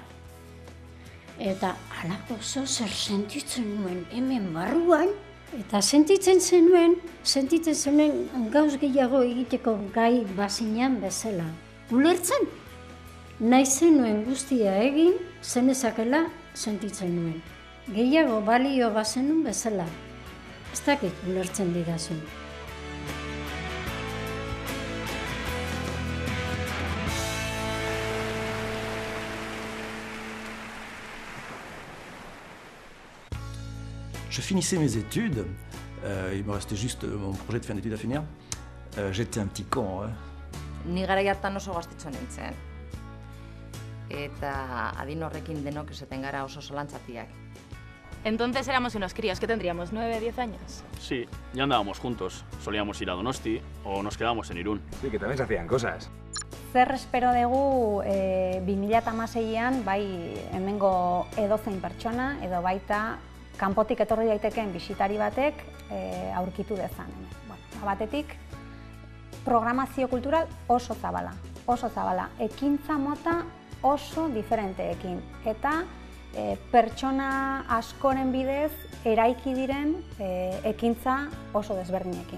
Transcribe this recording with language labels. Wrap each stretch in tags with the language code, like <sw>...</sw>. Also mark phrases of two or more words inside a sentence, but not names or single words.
<eu>Eta halako zer sentitzen nuen hemen barruan, eta sentitzen zenuen gauz gehiago egiteko gai bazinean bezala. Ulertzen? Nahi zenuen guztia egin, zenezakela sentitzen nuen. Gehiago balio bazenun bezala. Ez dakit ulertzen didazun.</eu> <fr>Je finissais mes études, il me restait juste mon projet de fin d'études à finir. J'étais un petit con, hein.</fr> <eu>Ni garai hartan oso gaztetxo nintzen. Eta adin horrekin denok esaten gara oso zalantzatiak.</eu> <es>Entonces éramos unos críos, ¿qué tendríamos? ¿9, 10 años? Sí, ya andábamos juntos. Solíamos ir a Donosti o nos quedábamos en Irún. Sí, que también se hacían cosas.</es> <eu>Zer espero dugu 2016an, bai hemengo edozein pertsona, edo baita kanpotik etorri daitekeen bisitari batek aurkitu dezan. Batetik, programazio kultural oso zabala, ekintza mota oso diferenteekin, eta pertsona askoren bidez eraiki diren ekintza oso desberdinekin.</eu>